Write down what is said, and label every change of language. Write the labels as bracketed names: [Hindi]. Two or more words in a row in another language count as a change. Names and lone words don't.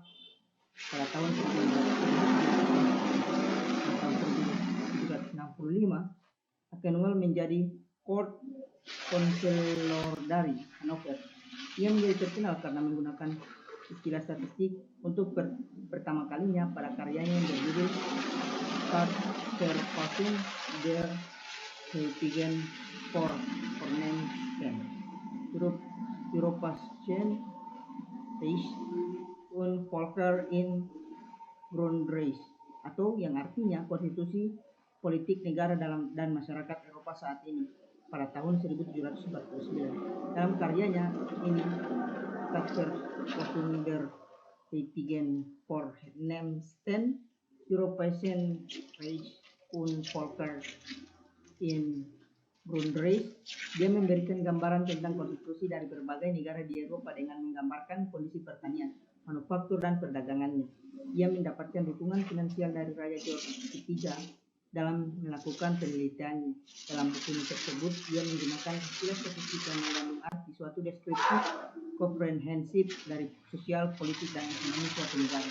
[Indonesian] Pada tahun 1765, Aschenwald menjadi [English] court counselor [Indonesian] dari Hanover. Ia menjadi terkenal karena menggunakan istilah statistik untuk pertama kalinya pada karyanya yang berjudul Verfassung der heutigen Vornehmsten Europäischen Reich und Völker in Grundrecht, atau yang artinya konstitusi politik negara dan masyarakat Eropa saat ini, pada tahun 1749. Dalam karyanya ini, Verfassung der heutigen Vornehmsten Europäischen Reich und Völker in Grundrecht, dia memberikan gambaran tentang konstitusi dari berbagai negara di Eropa dengan menggambarkan kondisi pertanian, manufaktur, dan perdagangannya. Ia mendapatkan dukungan finansial dari Raja George III dalam melakukan penelitiannya. Dalam buku tersebut, dia menggunakan istilah statistik yang mengandung arti suatu deskripsi komprehensif dari sosial, politik, dan ekonomi suatu negara.